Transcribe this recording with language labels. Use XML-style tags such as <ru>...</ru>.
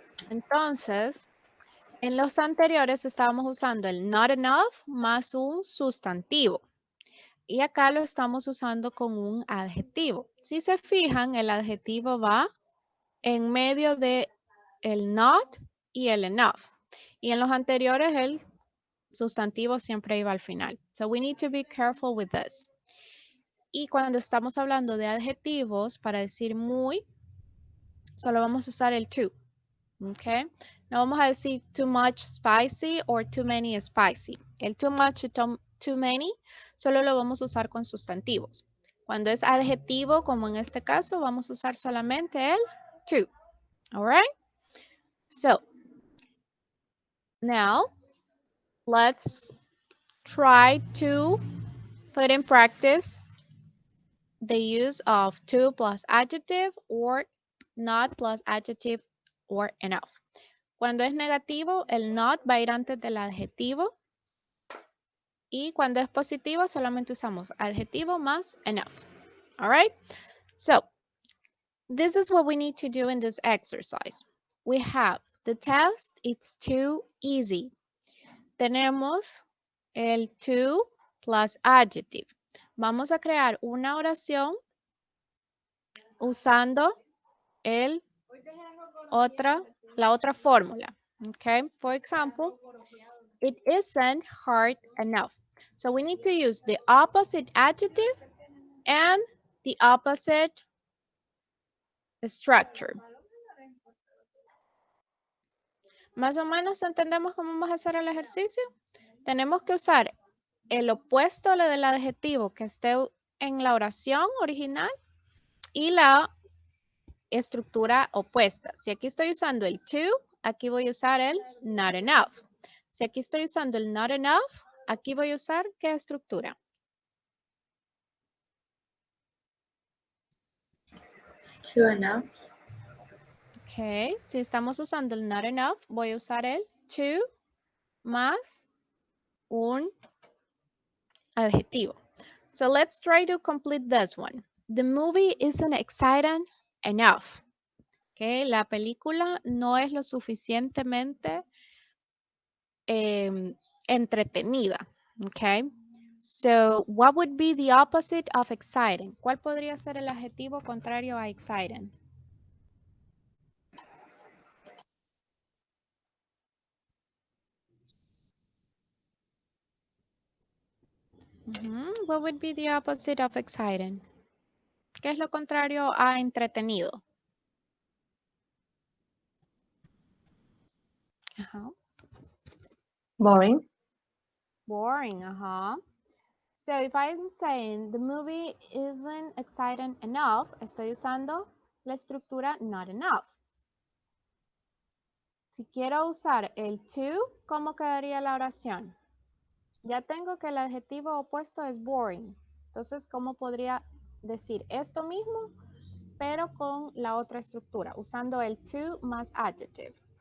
<es>Entonces, en los anteriores estábamos usando el not enough más un sustantivo. Y acá lo estamos usando con un adjetivo. Si se fijan, el adjetivo va en medio de el not y el enough. Y en los anteriores el sustantivo siempre iba al final.</es> <en>So we need to be careful with this.</en> <es>Y cuando estamos hablando de adjetivos, para decir muy, solo vamos a usar el to. Okay. No vamos a decir</es> <en>too much spicy or too many spicy.</en> <es>El too much y too many solo lo vamos a usar con sustantivos. Cuando es adjetivo, como en este caso, vamos a usar solamente el to.</es> <en>All right? So, now let's try to put in practice the use of to plus adjective or not plus adjective or enough.</en> <es>Cuando es negativo, el not va a ir antes del adjetivo. Y cuando es positivo, solamente usamos adjetivo más enough.</es> <en>All right? So, this is what we need to do in this exercise. We have the test, it's too easy.</en> <es>Tenemos el to plus adjective. Vamos a crear una oración usando la otra fórmula.</es> <en>Okay? For example, it isn't hard enough. So we need to use the opposite adjective and the opposite structure.</en> <es>Más o menos entendemos cómo vamos a hacer el ejercicio. Tenemos que usar el opuesto del adjetivo que esté en la oración original y la estructura opuesta. Si aquí estoy usando el to, aquí voy a usar el not enough. Si aquí estoy usando el not enough, aquí voy a usar ¿qué estructura?</es> <en>Too enough.</en> <es>Ok, si estamos usando el not enough, voy a usar el to más un adjetivo.</es> <en>So let's try to complete this one. The movie isn't exciting enough.</en> <es>Okay, la película no es lo suficientemente entretenida.</es> <en>Okay, so what would be the opposite of exciting?</en> <es>¿Cuál podría ser el adjetivo contrario a exciting?</es> <en>What would be the opposite of exciting?</en> <es>¿Qué es lo contrario a entretenido? Ajá.</es> <en>Boring. Boring, So if I'm saying the movie isn't exciting enough,</en> <es>estoy usando la estructura</es> <en>not enough.</en> <es>Si quiero usar el to, ¿cómo quedaría la oración? Ya tengo que el adjetivo opuesto es boring. Entonces, ¿cómo podría decir esto mismo, pero con la otra estructura, usando el to más adjective?</es>